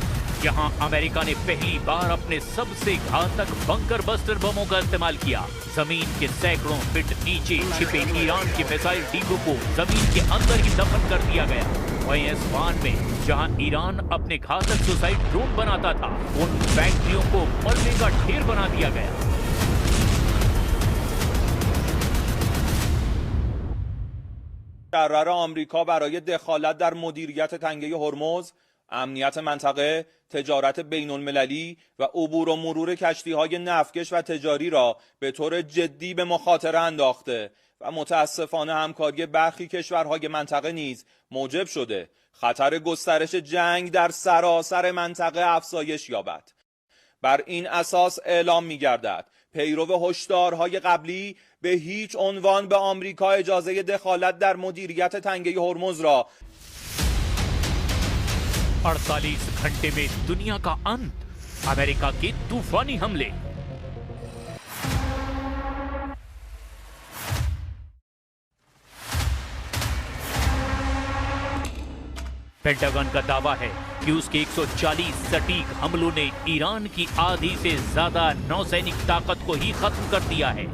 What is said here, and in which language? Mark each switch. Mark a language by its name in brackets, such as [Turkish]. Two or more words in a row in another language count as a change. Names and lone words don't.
[Hindi] यहाँ अमेरिका ने पहली बार अपने सबसे घातक बंकर बस्टर बमों का इस्तेमाल किया। जमीन के सैकड़ों फीट नीचे छिपे ईरान के मिसाइल डिपो को जमीन के अंदर ही दफन कर दिया गया। वहीं एस्वान में जहाँ ईरान अपने घातक [English] suicide drone [Hindi] बनाता था, उन फैक्ट्रियों को मलबे का ढेर बना दिया गया। [Persian] قرار آمریکا برای دخالت در مدیریت تنگه هرمز، امنیت منطقه، تجارت بین المللی و عبور و مرور کشتی‌های نفتکش و تجاری را به طور جدی به مخاطره انداخته و متاسفانه همکاری برخی کشورهای منطقه نیز موجب شده خطر گسترش جنگ در سراسر منطقه افزایش یابد. بر این اساس اعلام می‌گردد پیرو هشدارهای قبلی به هیچ عنوان به آمریکا اجازه دخالت در مدیریت تنگه هرمز را [Hindi] 48 घंटे में दुनिया का अंत, अमेरिका के तूफानी हमले। पेंटागन का दावा है कि उसके 140 सटीक हमलों ने ईरान की आधी से ज्यादा नौसैनिक ताकत को ही खत्म कर दिया है।